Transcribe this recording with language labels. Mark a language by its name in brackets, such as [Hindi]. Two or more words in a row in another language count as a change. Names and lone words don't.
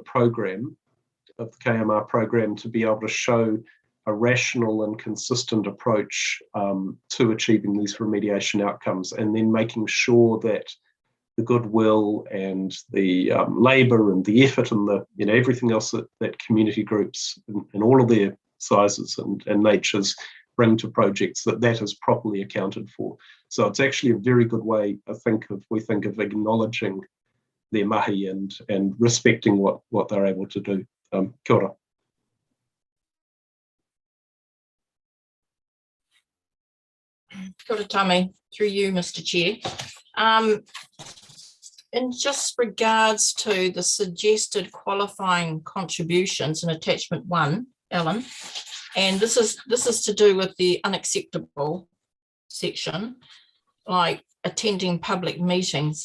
[English] program, of the KMR program, to be able to show a rational and consistent approach to achieving these remediation outcomes, and then making sure that the goodwill and the labour and the effort and the everything else that community groups in all of their sizes and natures bring to projects, that is properly accounted for. So it's actually a very good way, we think of acknowledging their mihi and respecting what they're able to do. [Māori] Kia ora. Kia ora, Tami, [English] through you, Mr. Chair. In just regards to the suggested qualifying contributions in attachment 1, Ellen, and this is to do with the unacceptable section, like attending public meetings.